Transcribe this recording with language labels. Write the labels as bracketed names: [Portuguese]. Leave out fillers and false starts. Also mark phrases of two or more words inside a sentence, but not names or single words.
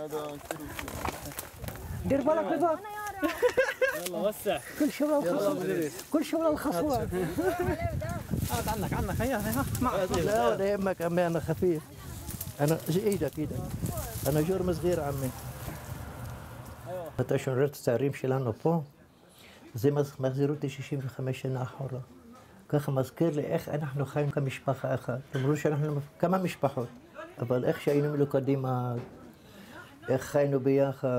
[Arabic] دير بالك بالك. يلا وسع. كل شغل الخصوة. عنك هيا معك. لا ولا يهمك عمي أنا خفيف. أنا إيدك أنا جرم صغير عمي. [Hebrew] אתה שומר את הצערים שלנו פה, זה מחזיר אותי 65 שנה אחורה. ככה מזכיר לי איך אנחנו חיים כמשפחה אחת. אמרו שאנחנו כמה משפחות, אבל איך שהיינו מלוכדים, איך חיינו ביחד.